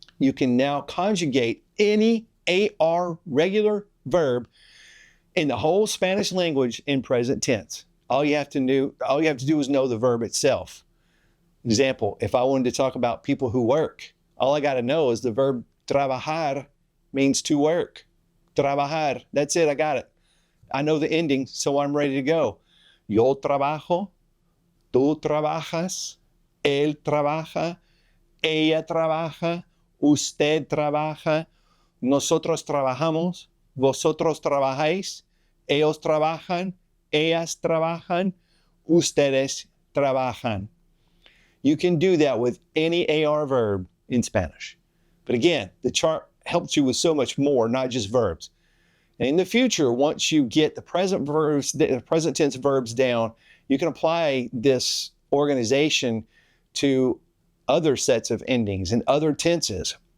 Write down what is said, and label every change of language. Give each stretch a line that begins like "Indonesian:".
English: You can now conjugate any AR regular verb in the whole Spanish language in present tense. All you have to do is know the verb itself. Example, if I wanted to talk about people who work, all I got to know is the verb trabajar means to work. Trabajar, that's it, I got it. I know the ending, so I'm ready to go.
Spanish: Yo trabajo, tú trabajas, él trabaja, ella trabaja, usted trabaja, nosotros trabajamos, vosotros trabajáis, ellos trabajan, ellas trabajan, ustedes trabajan.
English: You can do that with any AR verb in Spanish. But again, the chart helps you with so much more, not just verbs. And in the future, once you get the present tense verbs down, you can apply this organization to other sets of endings and other tenses.